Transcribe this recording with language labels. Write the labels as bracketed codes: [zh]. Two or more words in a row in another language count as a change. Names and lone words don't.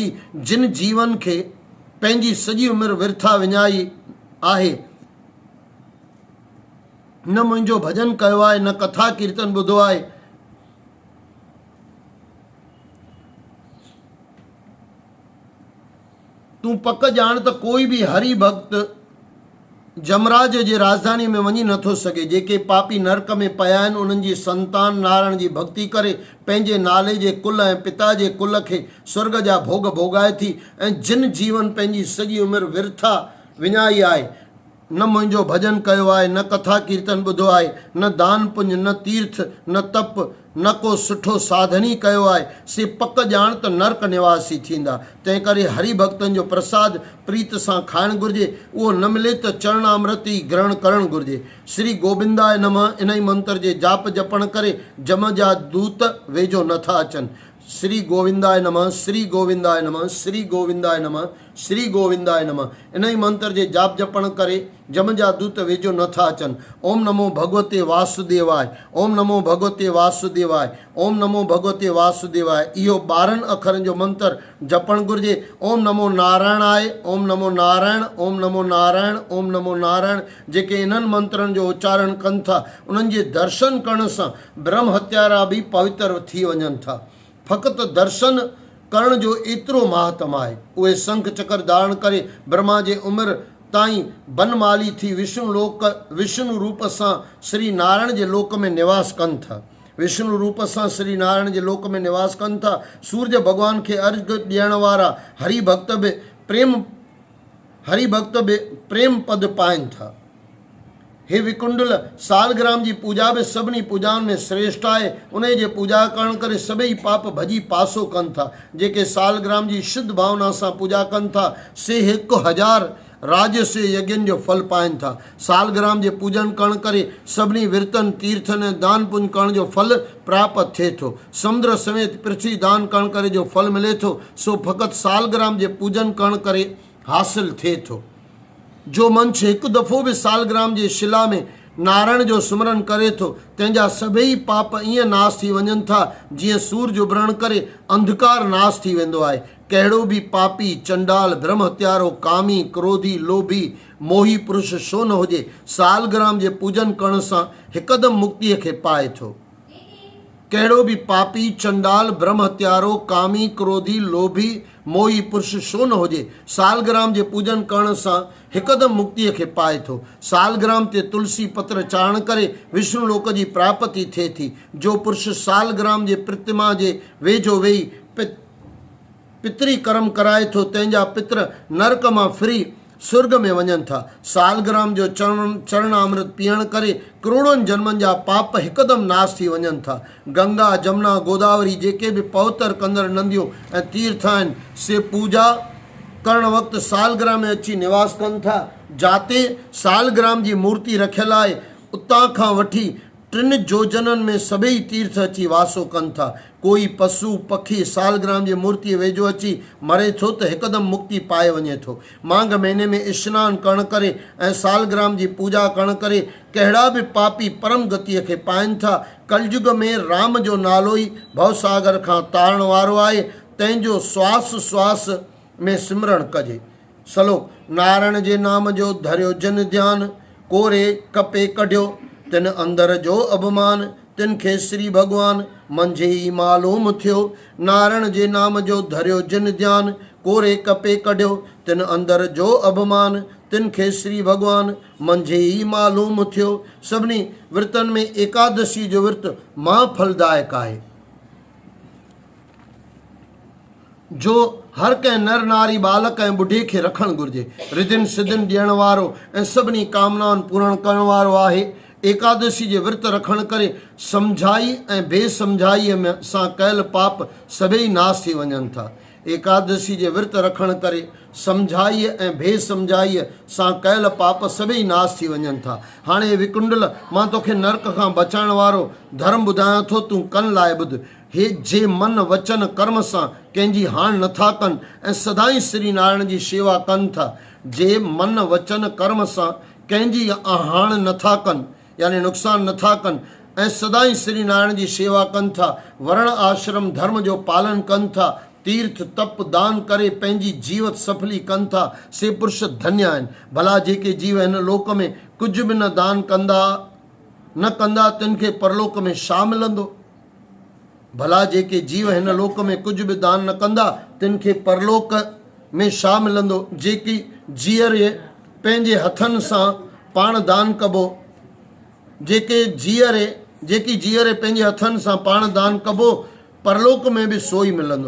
[sd] जिन जीवन खे पंहिंजी सॼी उमिरि विर्था विञाई आहे, न मुंहिंजो भॼन कयो आहे, न कथा कीर्तन ॿुधो आहे, तूं पक ॼाण त कोई बि हरि भक्त यमराज जे राजधानी में वञी नथो सघे। जेके पापी नरक में पिया आहिनि उन्हनि जी संतान नारायण जी भक्ति करे पंहिंजे नाले जे कुल ऐं पिता जे कुल खे स्वर्ग जा भोग भोगाए थी। ऐं जिन जीवन पंहिंजी सॼी उमिरि विर्था विञाई आहे, न मुंहिंजो भॼन कयो आहे, न कथा कीर्तन ॿुधो आहे, न दान पुञ, न तीर्थ, न तप, न को सुठो साधनी कयो आहे, से पक ॼाण त नरक निवासी थींदा। तंहिं करे हरि भक्तनि जो प्रसाद प्रीत सां खाइणु घुरिजे। उहो न मिले त चरणामृत ई ग्रहण करणु घुरिजे। [sa] श्री गोविंदाय नमः [sd] इन ई मंत्र जे जाप जपण करे जम जा दूत वेझो नथा अचनि। [sa] श्री गोविंदाय नमः, श्री गोविंदाय नमः, श्री गोविंदाय नमः, श्री गोविंदाय नमः [sd] इन ई मंत्र जे जाप जपण करे जम जा दूत वेझो नथा अचनि। [sa] ओम नमो भगवते वासुदेवाय, ओम नमो भगवते वासुदेवाय, ओम नमो भगवते वासुदेवाय। [sd] इहो 12 अखरनि जो मंत्र जपण घुरिजे। [sa] ओम नमो नारायणाय, ओम नमो नारायण, ओम नमो नारायण, ओम नमो नारायण। [sd] जेके इन्हनि मंत्रनि जो उच्चारण कनि था उन्हनि जे दर्शन करण सां ब्रह्म हत्यारा बि पवित्र थी वञनि था। फ़क़ति दर्शन करण जो एतिरो महात्म आहे। उहे शंख चक्र धारण करे ब्रह्मा जे उमिरि ताईं बनमाली थी विष्णु रूप सां श्री नारायण जे लोक में निवास कनि था। विष्णु रूप सां श्री नारायण जे लोक में निवास कनि था। सूर्य भॻवान खे अर्घ ॾियण वारा हरि भक्त बि प्रेम पद पाइनि था। हे विकुंडल, सालग्राम जी पूजा बि सभिनी पूजाउनि में श्रेष्ठ आहे। उन जे पूजा करण करे सभई पाप भॼी पासो कनि था। जेके सालग्राम जी शुद्ध भावना सां पूजा कनि था से 1000 राजस्य यज्ञनि जो फल पाइनि था। सालग्राम जे पूजन करण करे सभिनी विर्तन तीर्थन ऐं दान पुञ करण जो फल प्राप्त थिए थो। समुद्र समेत पृथ्वी दान करण करे जो फल मिले थो सो फ़क़ति सालग्राम जे पूजन करण करे हासिल थिए थो। जो मंछ हिकु दफ़ो बि सालग्राम जे शिला में नारायण जो सिमरन करे थो तंहिंजा सभई पाप ईअं नाश थी वञनि था जीअं सूरज उभरण करे अंधकार नाश थी वेंदो आहे। कहिड़ो बि पापी, चंडाल, ब्रह्म हत्यारो, कामी, क्रोधी, लोभी, मोही पुरुष छो न हुजे, सालग्राम जे पूजन करण सां हिकदमि मुक्तिअ खे पाए थो। कहिड़ो बि पापी, चंडाल, ब्रह्म हत्यारो, कामी, क्रोधी, लोभी, मोही पुरुष छो न हुजे, सालग्राम जे पूजन करण सां हिकदमि मुक्तिअ खे पाए थो। सालग्राम ते तुलसी पत्र चाढ़ण करे विष्णु लोक जी प्राप्ति थिए थी। जो पुरुष सालग्राम जे प्रतिमा जे वेझो वेही पितरी कर्म कराए थो तंहिंजा पित्र नरक मां फिरी स्वर्ग में वञनि था। सालग्राम जो चरणामृत पीअण करे करोड़नि जन्मनि जा पाप हिकदमि नाश थी वञनि था। गंगा, जमुना, गोदावरी जेके बि पवित्र कंदड़ नदियूं ऐं तीर्थ आहिनि से पूजा करण वक़्तु सालग्राम में अची निवास कनि था। जाते सालग्राम जी मूर्ति रखियलु आहे उतां खां वठी 3 योजननि में सभई तीर्थ अची वासो कनि था। कोई पशु पखी सालग्राम जी मूर्ति वेझो अची मरे थो त हिकदमि मुक्ति पाए वञे थो। माघ महीने में स्नान करण करे ऐं सालग्राम जी पूजा करण करे कहिड़ा बि पापी परम गतिअ खे पाइनि था। कलयुग में राम जो नालो ई भवसागर खां तारण वारो आहे, तंहिंजो श्वास श्वास में सिमरण कजे। सलोक, नारायण जे नाम जो धरियो जन ध्यान, कोरे कपे कढियो तिन अंदर जो अभिमान, तिन खे श्री भॻवान मंझे ई मालूम थियो। नारायण जे नाम जो धरियो जिन ध्यान, कोरे कपे कढियो तिन अंदर जो अभिमान, तिन खे श्री भॻवान मंझे ई मालूम थियो। सभिनी विर्तन में एकादशी जो विर्त महाफलदायक आहे, जो हर कंहिं नर नारी बालक ऐं ॿुढे खे रखणु घुरिजे। रिधिन सिधिन ॾियण वारो ऐं सभिनी कामनाउनि पूर्ण करण वारो आहे। एकादशी जे विर्त रखण करे सम्झाई ऐं बेसम्झाईअ में सां कयल पाप सभई नाश थी वञनि था। एकादशी जे विर्त रखण करे सम्झाईअ ऐं बेसम्झाईअ सां कयल पाप सभई नाश थी वञनि था। हाणे विकुंडल, मां तोखे नरक खां बचाइण वारो धर्म ॿुधायां थो, तूं कन लाइ ॿुध। हे जे मन वचन कर्म सां कंहिंजी हाण नथा कनि ऐं सदाई श्री नारायण जी शेवा कनि था, जे मन वचन कर्म सां कंहिंजी हाण नथा कनि यानी नुक़सान नथा कनि ऐं सदाई श्री नारायण जी शेवा कनि था, वर्ण आश्रम धर्म जो पालन कनि था, तीर्थ तप दान करे पंहिंजी जीवत सफली कनि था, से पुरुष धन्य आहिनि। भला जेके जीव हिन लोक में कुझु बि न दान कंदा तिन खे परलोक में छा मिलंदो? भला जेके जीव हिन लोक में कुझु बि दान न कंदा तिन खे परलोक में छा मिलंदो? जेकी जीअरे पंहिंजे हथनि सां पाण दान कबो, जेकी जीअरे पंहिंजे हथनि सां पाण दान कबो, परलोक में बि सो ई मिलंदो।